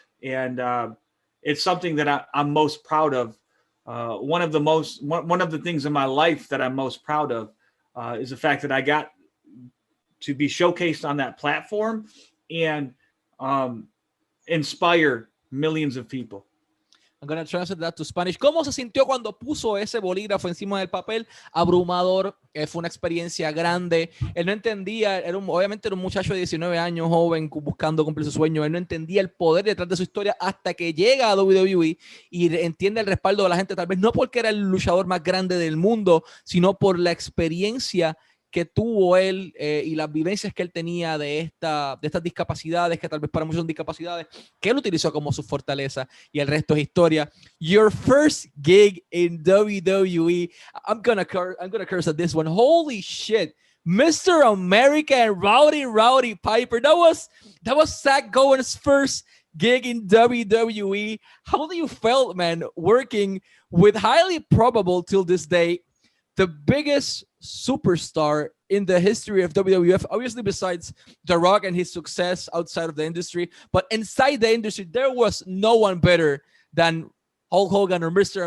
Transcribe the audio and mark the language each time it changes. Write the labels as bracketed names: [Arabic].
[English] And it's something that I'm most proud of. One of the things in my life that I'm most proud of is the fact that I got to be showcased on that platform and inspire millions of people. I'm gonna translate that to Spanish. [Spanish] ¿Cómo se sintió cuando puso ese bolígrafo encima del papel? Abrumador, fue una experiencia grande. Él no entendía, obviamente era un muchacho de 19 años, joven, buscando cumplir su sueño. Él no entendía el poder detrás de su historia hasta que llega a WWE y entiende el respaldo de la gente, tal vez no porque era el luchador más grande del mundo, sino por la experiencia que tuvo él y las vivencias que él tenía de estas discapacidades, que tal vez para muchos son discapacidades, que él utilizó como su fortaleza, y el resto es historia. [English] Your first gig in WWE, I'm gonna curse at this one. Holy shit, Mr. America and Rowdy Piper. That was Zach Gowen's first gig in WWE. How do you felt, man, working with highly probable till this day the biggest superstar in the history of WWF, obviously besides The Rock and his success outside of the industry, but inside the industry, there was no one better than Hulk Hogan or Mr.